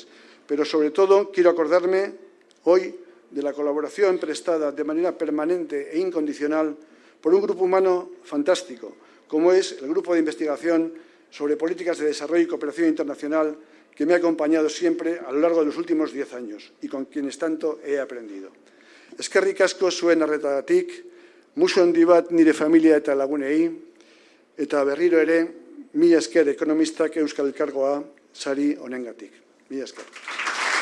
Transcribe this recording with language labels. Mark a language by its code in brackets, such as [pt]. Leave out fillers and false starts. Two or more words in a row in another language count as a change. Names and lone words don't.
[es] Pero, sobre todo, quiero acordarme hoy de la colaboración prestada de manera permanente e incondicional por un grupo humano fantástico, como es el Grupo de Investigación sobre Políticas de Desarrollo y Cooperación Internacional, que me ha acompañado siempre a lo largo de los últimos 10 años y con quienes tanto he aprendido. [eu] Eskerrik asko zuen arretagatik, musu handi bat nire familia eta lagunei, eta berriro ere, mila esker ekonomistak Euskal Elkargoa sari honengatik. Mila esker.